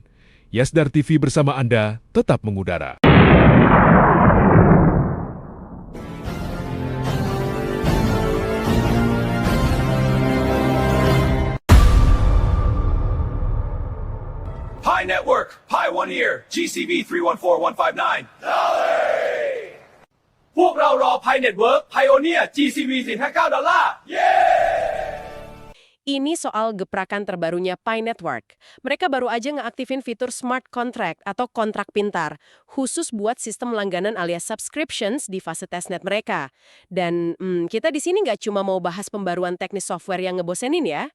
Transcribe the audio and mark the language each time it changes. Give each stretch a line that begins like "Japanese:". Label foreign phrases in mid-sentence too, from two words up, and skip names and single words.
Indonesian: Yasdar TV bersama Anda tetap mengudara. Pi Network, Pi One Ear, GCV 314159.
Thai: พวกเรารอ Pi Network Pioneer GCV 459 ดอลลาร์
Indonesian: Ini soal geprakan terbarunya Pi Network. Mereka baru aja ngeaktifin fitur
English: Smart Contract
Indonesian: atau kontrak pintar, khusus buat sistem langganan alias subscriptions di fase testnet mereka. Dan kita di sini nggak cuma mau bahas pembaruan teknis software yang ngebosenin ya.